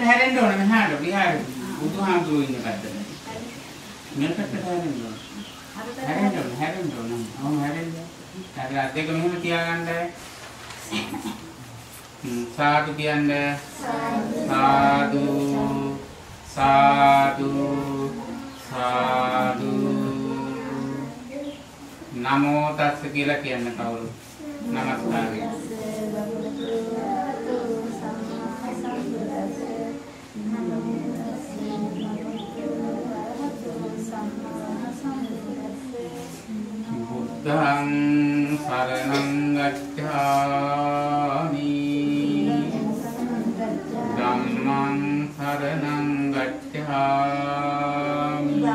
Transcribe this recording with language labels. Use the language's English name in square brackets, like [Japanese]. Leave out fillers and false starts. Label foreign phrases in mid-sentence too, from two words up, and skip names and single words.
[Sinhala] හැරෙන්න ඕන මෙහාට විහාර බුදුහාමුදුරුවෝ ඉන්න පැත්තට මේ පැත්තට හැරෙන්න ඕන හැරෙන්න ඕන ඔව් හැරෙන්න හරි අත් දෙක මෙහෙම තියාගන්න සාදු කියන්න සාදු සාදු සාදු [Pali] නමෝ තස්ස [Sinhala] කියලා කියන්න කවුරු නමස්කාරය [Pali] බුද්ධං සරණං ගච්ඡාමි ධම්මං සරණං ගච්ඡාමි